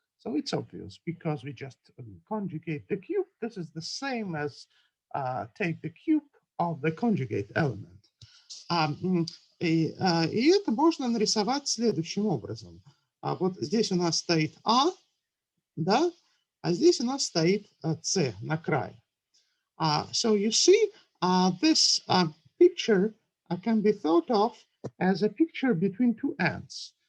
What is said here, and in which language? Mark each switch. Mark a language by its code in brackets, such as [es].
[en] So it's obvious because we just conjugate the cube. This is the same as take the cube of the conjugate element. [ru] И это можно нарисовать следующим образом. Вот здесь у нас стоит А, да, а здесь у нас стоит С на крае. [en] So you see, this picture can be thought of as a picture between two ends.